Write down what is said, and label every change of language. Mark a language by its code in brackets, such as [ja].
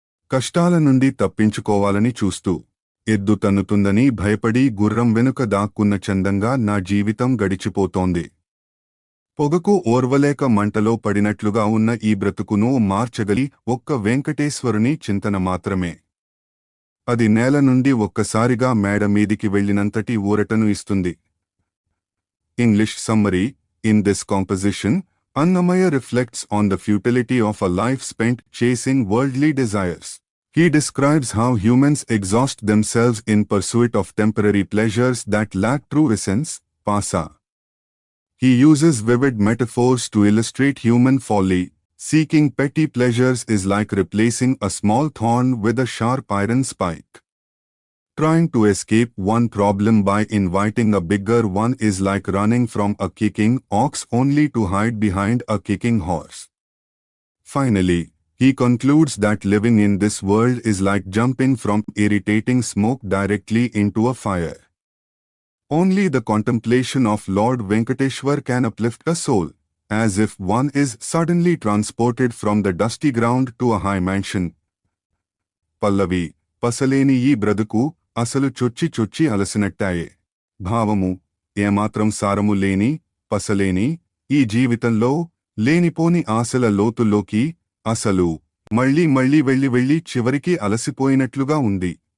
[te] కష్టాల నుండి తప్పించుకోవాలని చూస్తూ, ఎద్దు తన్నుతుందని భయపడి గుర్రం వెనుక దాక్కున్న చందంగా నా జీవితం గడిచిపోతోంది. పొగకు ఓర్వలేక మంటలో పడినట్లుగా ఉన్న ఈ బ్రతుకును మార్చగలి ఒక్క వెంకటేశ్వరుని చింతన మాత్రమే. అది నేల నుండి ఒక్కసారిగా మేడ మీదికి వెళ్లినంతటి ఊరటను ఇస్తుంది. [en] English summary. In this composition, Annamaya reflects on the futility of a life spent chasing worldly desires. He describes how humans exhaust themselves in pursuit of temporary pleasures that lack true essence, pasa. He uses vivid metaphors to illustrate human folly. Seeking petty pleasures is like replacing a small thorn with a sharp iron spike. Trying to escape one problem by inviting a bigger one is like running from a kicking ox only to hide behind a kicking horse. Finally, he concludes that living in this world is like jumping from irritating smoke directly into a fire. Only the contemplation of Lord Venkateshwar can uplift a soul, as if one is suddenly transported from the dusty ground to a high mansion. [te] Pallavi, పసలేని ఈ బ్రతుకు అసలు చొచ్చి చొచ్చి అలసినట్టాయే. భావము, ఏమాత్రం సారము లేని, పసలేని ఈ జీవితంలో లేనిపోని ఆశల లోతుల్లోకి అసలు మళ్ళీ మళ్ళీ వెళ్ళి చివరికి అలసిపోయినట్లుగా ఉంది.